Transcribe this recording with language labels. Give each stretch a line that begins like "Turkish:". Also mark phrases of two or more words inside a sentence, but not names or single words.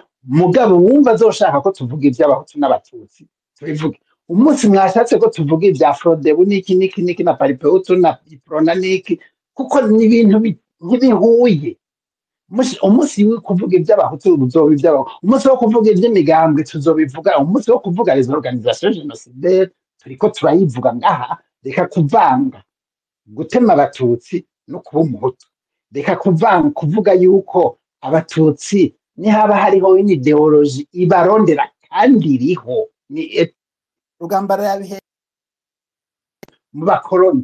Rundi: Mugabo wumva azoshaka ko tuvuga iby'abahutu n'abatutsi tubivuge. Umunsi mwashatse ko tuvuga ibya Frodebu niki na Paripeutu na Iprona niki, kuko ni ibintu ntibihuye. Umunsi wo kuvuga iby'abahutu uzoba iby'abahutu, umunsi wo kuvuga iby'imigambwe tuzobivuga, umunsi wo kuvuga
French: les organisations génocidaires
Rundi: turiko turayivuga ngaha. Reka kuvanga gutema abatutsi no kuba umuhutu, reka kuvanga kuvuga yuko abatutsi nihaba hariho
French: une ideologie
Rundi: ibarondera kandi iriho, ni rugambara yabihe mu bakoloni.